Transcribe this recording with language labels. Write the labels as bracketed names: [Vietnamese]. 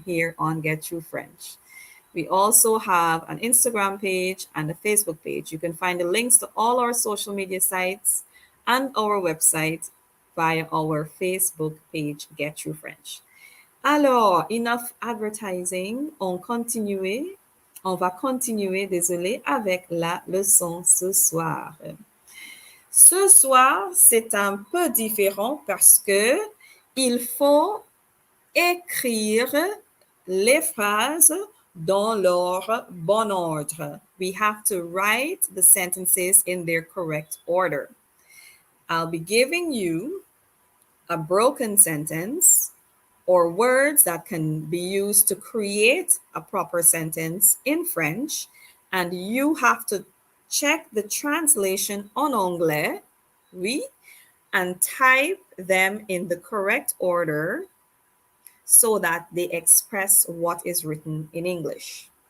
[English] here on Get Through French. We also have an Instagram page and a Facebook page. You can find the links to all our social media sites and our website via our Facebook page, Get Through French. [French] Alors, [English] enough advertising. [French] On va continuer, désolé, avec la leçon ce soir. Ce soir, c'est un peu différent parce que il faut écrire les phrases dans leur bon ordre. [English] We have to write the sentences in their correct order. I'll be giving you a broken sentence or words that can be used to create a proper sentence in French, and you have to check the translation [French] en anglais, oui, [English] and type them in the correct order so that they express what is written in English.